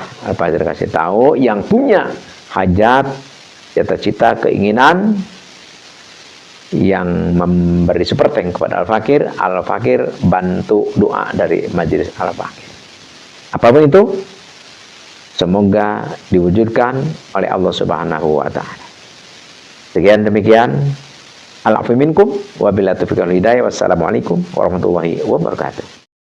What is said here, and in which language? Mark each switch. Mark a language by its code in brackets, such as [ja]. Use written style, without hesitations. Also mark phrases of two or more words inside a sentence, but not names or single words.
[id] Al-Fakir kasih tahu yang punya hajat, cita-cita, keinginan yang memberi support kepada Al-Fakir, Al-Fakir bantu doa dari majelis Al-Fakir. Apapun itu, semoga diwujudkan oleh Allah [ar] سبحانه وتعالى. [id] Sekian demikian. [ar] العفو منكم وبالله التوفيق والهداية. والسلام عليكم ورحمة الله وبركاته.